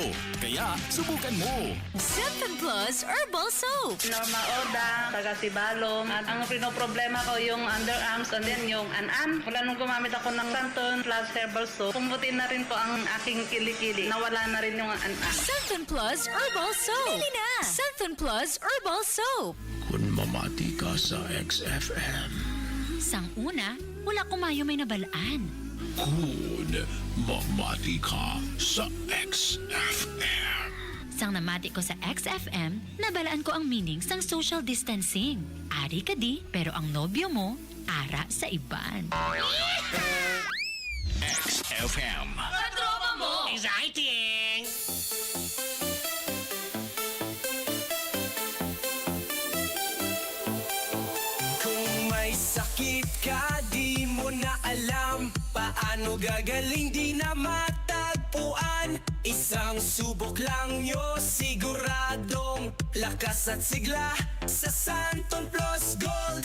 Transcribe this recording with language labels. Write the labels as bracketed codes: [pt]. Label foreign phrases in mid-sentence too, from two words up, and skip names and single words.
[tl] Kaya, subukan mo. Santon Plus Herbal Soap. Norma Oda, taga Sibalom. At ang pinoproblema ko yung [en] underarms and then [tl] yung an-an. Wala nung gumamit ako ng Santon Plus Herbal Soap. Pumuti na rin po ang aking kilikili. Nawala na rin yung an-an. Santon Plus Herbal Soap. Bili na! Santon Plus Herbal Soap. [hil] Kung mamati ka sa XFM. Sang una, wala kumayo may nabalaan. Kung mamati ka sa XFM. Sang namati ko sa XFM, nabalaan ko ang meaning sang social distancing. Ari ka di, pero ang nobyo mo, ara sa iban. [tl] XFM. Katropa mo! Exciting! Kung may sakit ka, di mo na alam paano gagaling, di na matagpuan. uan. Isang subok lang nyo, siguradong lakas at sigla sa Santon Plus Gold.